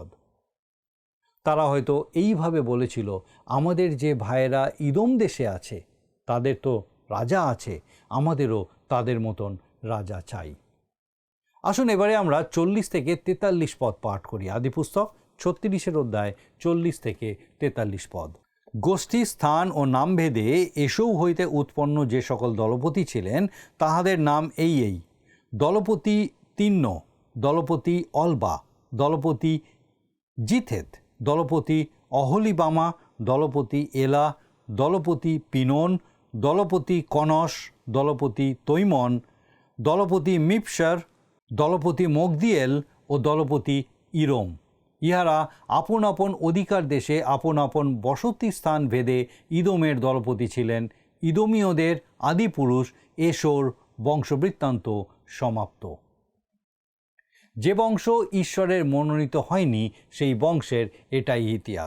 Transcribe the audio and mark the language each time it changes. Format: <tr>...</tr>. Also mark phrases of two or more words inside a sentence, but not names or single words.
<bn>তারা হয়তো এইভাবে বলেছিল, আমাদের যে ভাইয়েরা ইদোম দেশে আছে তাদের তো রাজা আছে, আমাদেরও তাদের মতন রাজা চাই। আসুন এবারে আমরা 40 থেকে 43 পদ পাঠ করি। আদিপুস্তক 36 অধ্যায় 40 থেকে 43 পদ। গোষ্ঠী, স্থান ও নামভেদে এসৌ হইতে উৎপন্ন যে সকল দলপতি ছিলেন তাহাদের নাম এই: দলপতি তিন্ন, দলপতি অলবা, দলপতি জিথেত, দলপতি অহলিবামা, দলপতি এলা, দলপতি পিনন, দলপতি কনস, দলপতি তৈমন, দলপতি মিপসার, দলপতি মগদিয়েল ও দলপতি ইরম। ইহারা আপন আপন অধিকার দেশে আপন আপন বসতি স্থান ভেদে ইদোমের দলপতি ছিলেন। ইদোমীয়দের আদিপুরুষ এশোর বংশবৃত্তান্ত সমাপ্ত। যে বংশ ঈশ্বরের মনোনীত হয়নি সেই বংশের এটাই ইতিহাস।</bn>